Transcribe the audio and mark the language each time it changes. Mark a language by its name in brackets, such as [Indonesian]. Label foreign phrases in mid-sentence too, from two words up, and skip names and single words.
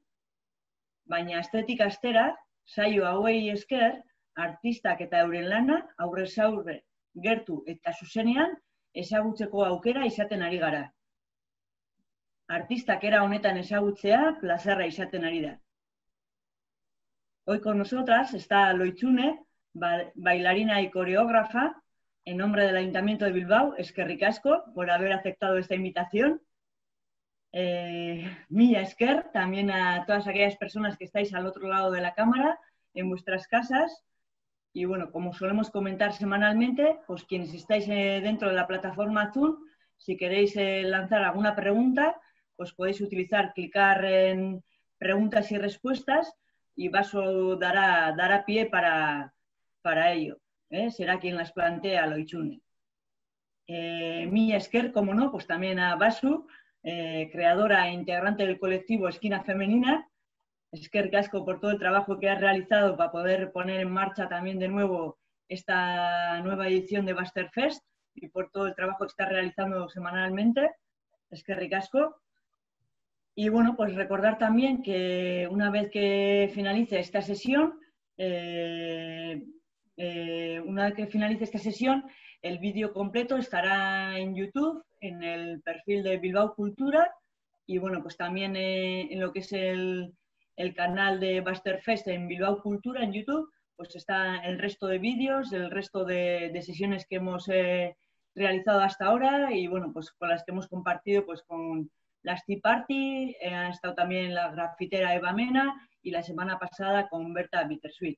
[Basque] Baina astetik astera, saio hauei esker, artistak eta euren lana aurrez aurre, gertu eta zuzenean ezagutzeko aukera izaten ari gara. Artistak era honetan ezagutzea plazerra izaten ari da. [Spanish] Hoy con nosotras está Loitzune, bailarina y coreógrafa, en nombre del Ayuntamiento de Bilbao. [Basque] Eskerrik asko [Spanish] por haber aceptado esta invitación. [Basque] Mila esker [Spanish] también a todas aquellas personas que estáis al otro lado de la cámara, en vuestras casas. Y bueno, como solemos comentar semanalmente, pues quienes estáis dentro de la plataforma Zoom, si queréis lanzar alguna pregunta, pues podéis clicar en preguntas y respuestas y Baso dará pie para ello. Será quien las plantea, [Basque] Loitzune. Mila esker, [Spanish] como no, pues también a Basu, creadora e integrante del colectivo Esquina Femenina. [Basque] Eskerrik asko [Spanish] por todo el trabajo que has realizado para poder poner en marcha también de nuevo esta nueva edición de Basterfest y por todo el trabajo que estás realizando semanalmente. [Basque] Eskerrik asko. [Spanish] Y bueno, pues recordar también que una vez que finalice esta sesión, el vídeo completo estará en YouTube, en el perfil de Bilbao Cultura y bueno, pues también en lo que es el canal de Basterfest en Bilbao Cultura en YouTube, pues está el resto de vídeos, el resto de sesiones que hemos realizado hasta ahora y bueno, pues con las que hemos compartido pues con las Tea Party, ha estado también la grafitera Eva Mena y la semana pasada con Berta Bittersweet.